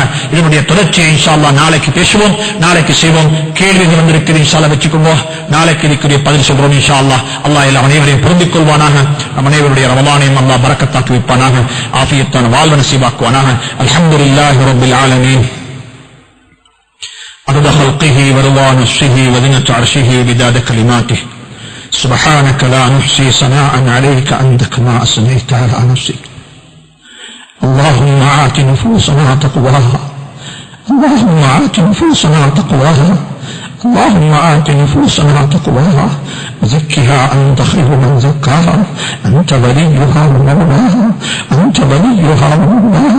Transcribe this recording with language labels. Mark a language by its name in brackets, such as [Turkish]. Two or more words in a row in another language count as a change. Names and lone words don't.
[Tamil] இதனுடைய தொடர்ச்சியை [Arabic] إن شاء الله [Tamil] நாளைக்கு பேசுவோம், நாளைக்கு செய்வோம். கேள்விகள் வந்திருக்கிறது, [Arabic] إن شاء الله [Tamil] வச்சுக்கோங்க. நாளைக்கு இதுக்குரிய பதில் சொல்றோம் [Arabic] إن شاء الله. [Tamil] அல்லாஹ் எல்லா அனைவரையும் பொருந்திக் கொள்வானாக. நம் அனைவருடைய ரமலானையும் அல்லாஹ் பரக்கத்தாக்கி வைப்பானாக. ஆஃபியத்தான வாழ்வை நசீபாக்குவானாக. [Arabic] الحمد لله رب العالمين. عدد خلقه ورضا نفسه وزنة عرشه ومداد كلماته. سبحانك لا نحصي ثناء عليك أنت كما أثنيت على نفسك. اللهم آت نفوسنا تقواها، اللهم آت نفوسنا تقواها، اللهم آت نفوسنا تقواها وزكها أنت خير من زكاها، أنت وليها ومولاها، أنت وليها ومولاها.